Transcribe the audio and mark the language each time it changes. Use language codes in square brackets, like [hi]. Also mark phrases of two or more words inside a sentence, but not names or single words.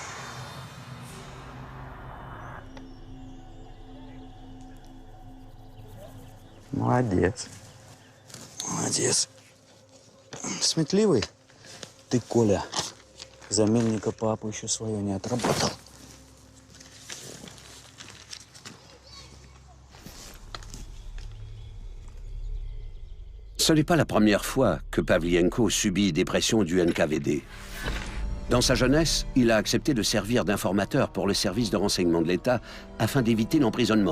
[ru] Молодец. Молодец. Сметливый? Ты, Коля, заменника папы еще свое не отработал. [fr] Ce n'est pas la première fois que Pavlenko subit des pressions du NKVD. Dans sa jeunesse, il a accepté de servir d'informateur pour le service de renseignement de l'État afin d'éviter l'emprisonnement.